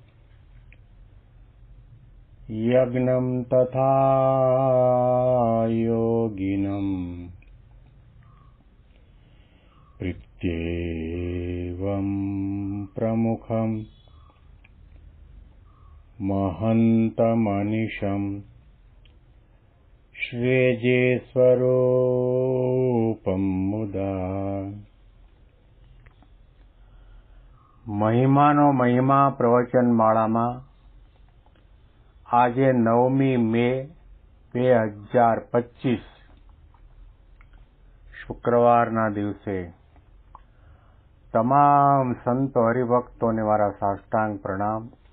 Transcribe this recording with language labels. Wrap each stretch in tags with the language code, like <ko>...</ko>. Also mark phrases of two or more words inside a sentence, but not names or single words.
<sa>यज्ञं तथा योगिनं प्रत्येवं प्रमुखं महन्तमनिशं श्रेजे स्वरूपं मुदा।</sa> <gu>મહિમાનો મહિમા પ્રવચનમાળામાં આજે 9મી મે 2025 શુક્રવારના દિવસે તમામ સંતો હરિભક્તોને મારા સાષ્ટાંગ પ્રણામ.</gu>